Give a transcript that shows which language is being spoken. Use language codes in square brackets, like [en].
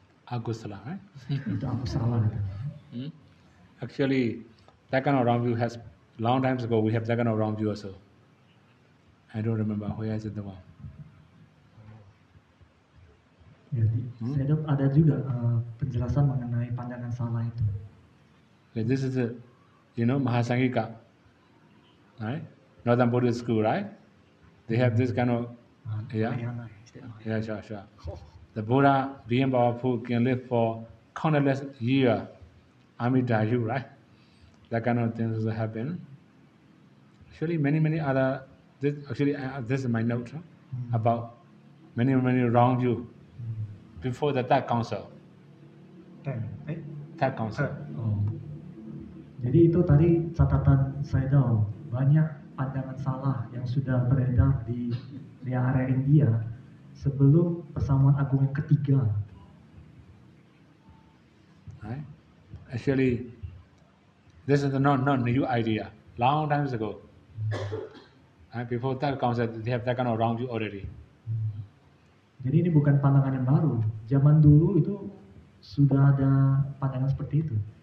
[en] Agusala, right? [id] Itu aku salah katanya. [en] Actually, that kind of wrong view has long times ago. We have that kind of wrong view also. I don't remember where is it the one. [id] Jadi, saya ada juga penjelasan mengenai pandangan salah itu. [en] Okay, this is the, Mahasangika, right? Northern Buddhist school, right? They have this kind of, yeah, sure. The Buddha, being powerful, can live for countless years. Amidayu, right? That kind of things will happen. Actually, many other. This is my note about many wrong view before the third council. Third council. [id] Oh. Jadi itu tadi catatan saya tahu banyak pandangan salah yang sudah beredar di area India sebelum persamuan agung yang ketiga. [en] Right? Actually, this is not new idea. Long times ago. Right? Before that council, they have that kind of wrong view already. [id] Jadi ini bukan pandangan yang baru. Zaman dulu itu sudah ada pandangan seperti itu.